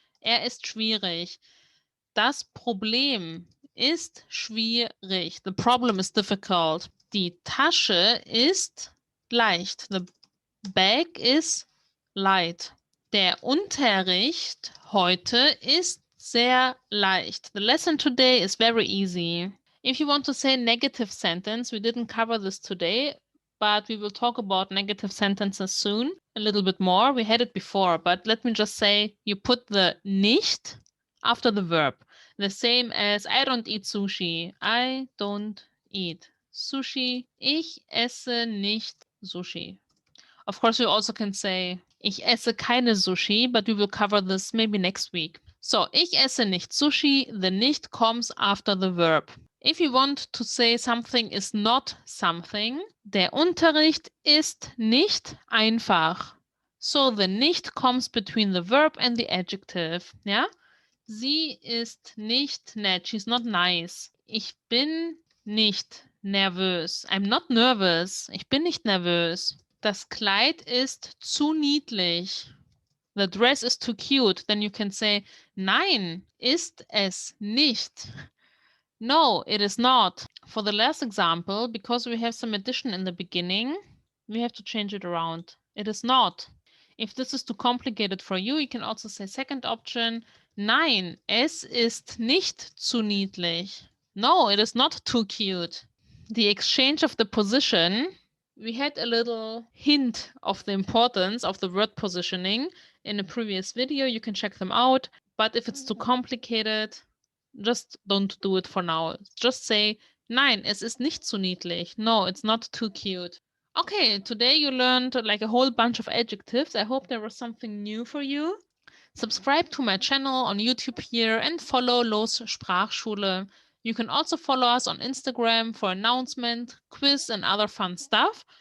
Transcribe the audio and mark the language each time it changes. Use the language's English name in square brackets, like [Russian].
[German] Er ist schwierig. Das Problem ist schwierig. [English] The problem is difficult. [German] Die Tasche ist leicht. [English] The bag is light. [German] Der Unterricht heute ist sehr leicht. [English] The lesson today is very easy. If you want to say negative sentence, we didn't cover this today, but we will talk about negative sentences soon, a little bit more. We had it before, but let me just say you put the nicht after the verb. The same as I don't eat sushi. I don't eat sushi. [German] Ich esse nicht Sushi. [English] Of course, you also can say [German] ich esse keine Sushi, [English] but we will cover this maybe next week. So, [German] ich esse nicht Sushi. [English] The nicht comes after the verb. If you want to say something is not something, [German] der Unterricht ist nicht einfach. [English] So, the nicht comes between the verb and the adjective. [German] Ja? Sie ist nicht nett. [English] She's not nice. [German] Ich bin nicht nervös. [English] I'm not nervous. [German] Ich bin nicht nervös. Das Kleid ist zu niedlich. [English] The dress is too cute. Then you can say, [German] nein, ist es nicht. [English] No, it is not. For the last example, because we have some addition in the beginning, we have to change it around. It is not. If this is too complicated for you, you can also say second option, [German] nein, es ist nicht zu niedlich. [English] No, it is not too cute. The exchange of the position, we had a little hint of the importance of the word positioning in a previous video. You can check them out. But if it's too complicated, just don't do it for now. Just say, [German] nein, es ist nicht zu niedlich. [English] No, it's not too cute. Okay, today you learned like a whole bunch of adjectives. I hope there was something new for you. Subscribe to my channel on YouTube here and follow Los Sprachschule. You can also follow us on Instagram for announcement, quiz, and other fun stuff.